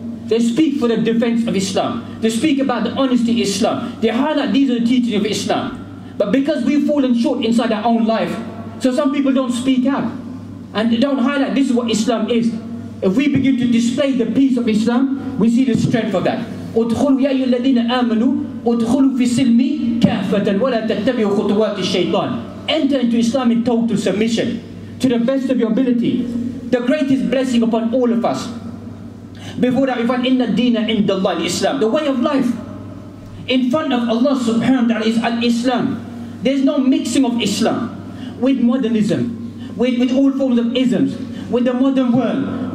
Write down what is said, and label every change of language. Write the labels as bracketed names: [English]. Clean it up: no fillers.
[English] They speak for the defense of Islam. They speak about the honesty of Islam. They highlight these are the teachings of Islam. But because we've fallen short inside our own life, so some people don't speak out and they don't highlight this is what Islam is. If we begin to display the peace of Islam, we see the strength of that. [Arabic] ادخلوا يا أيها الذين آمنوا ادخلوا في السلم كافة ولا تتبعوا خطوات الشيطان. [English] Enter into Islam in total submission to the best of your ability. The greatest blessing upon all of us. Before that we find [Arabic] inna dina inda Allah Islam. [English] The way of life in front of Allah subhanahu wa ta'ala is al-Islam. There's no mixing of Islam with modernism, with all forms of isms, with the modern world.